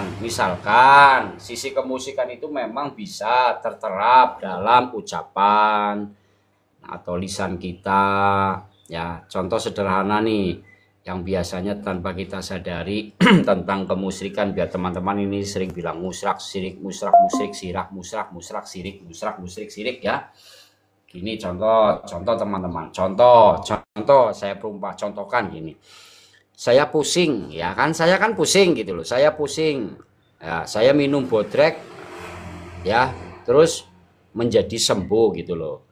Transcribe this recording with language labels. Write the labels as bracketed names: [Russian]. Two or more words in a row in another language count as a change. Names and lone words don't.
[Indonesian] Misalkan sisi kemusyrikan itu memang bisa terterap dalam ucapan atau lisan kita. Ya, contoh sederhana nih yang biasanya tanpa kita sadari tentang kemusyrikan, biar teman-teman ini sering bilang musrak, sirik, musrak, musrik, sirak, musrak, musrak, sirik, musrak, musrik, sirik ya. Gini contoh teman-teman. Contoh saya contohkan gini. Saya pusing, ya kan? Saya kan pusing gitu loh. Saya pusing. Ya, saya minum bodrek ya, terus menjadi sembuh gitu loh.